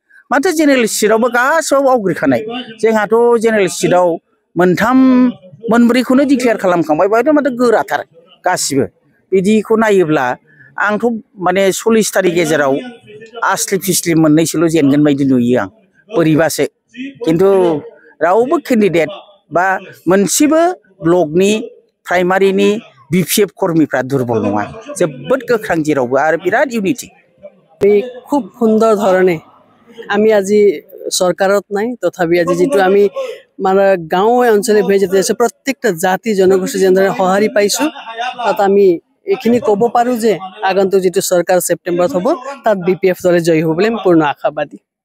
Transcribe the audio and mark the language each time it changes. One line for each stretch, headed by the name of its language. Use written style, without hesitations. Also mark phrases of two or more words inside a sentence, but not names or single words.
Bodo: माथो जेनेरेल सिटआवबो गासैबो आवग्रिखानाय जोंहाथ' जेनेरेल सिटआव मोनथाम मोनब्रैखौनो डिक्लेयार खालामखांबाय बेवहायथ' माथो गोराथार गासिबो बिदिखौ नायोब्ला आंथ' माने 40तानि गेजेराव आस्लि फिस्लि मोननैसोल' जेनगोन बायदि नुयो आं बोरैबासो खिन्थु रावबो केन्डिडेट बा मोनसेबो ब्लकनि प्राइमारिनि
Bangla: BPF কর্মীরা দুর্বল নয়
Bodo: जोबोद गोख्रों जेरावबो आरो बिराद ইউনিটি
Assamese: খুব সুন্দৰ ধৰণে আমি আজি সরকারত নাই তথাপি আজি যেটো আমি মানে গাঁও অঞ্চলে ভেজ আছে প্রত্যেকটা জাতি জনগোষ্ঠী যেনে সহাৰি পাইছো তাত আমি এখিনি ক'ব পাৰো যে আগন্তুক যেটো সরকার সেপ্টেম্বৰত হ'ব তাত BPF দলে জয় হ'ব বুলি পূৰ্ণ আশাবাদী